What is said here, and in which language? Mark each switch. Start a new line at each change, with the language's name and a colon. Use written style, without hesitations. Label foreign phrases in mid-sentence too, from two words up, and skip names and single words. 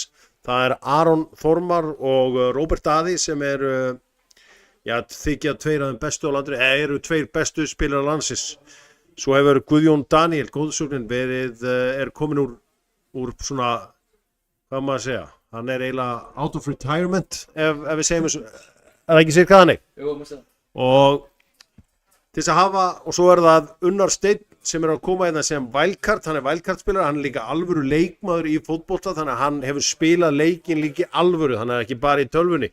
Icelandic: Það er Aron Þormar og Róbert Daði sem eru, þykja 2 af þeim bestu á landinu, eru 2 bestu spilurar landsins. Svo hefur Guðjón Daniel, góðsögnin, er komin úr svona, hvað maður að segja, hann er eiginlega
English: out of retirement,
Icelandic: ef við segjum þessu, er það ekki sér hvað þannig? Jú, mér segja. Og til þess að hafa, og svo er það Unnar Steinn sem er að koma hérna sem wildcard, hann er wildcard-spilar, hann er líka alvöru leikmaður í fótbolta, þannig að hann hefur spilað leikinn líka í alvöru, hann er ekki bara í tölvunni.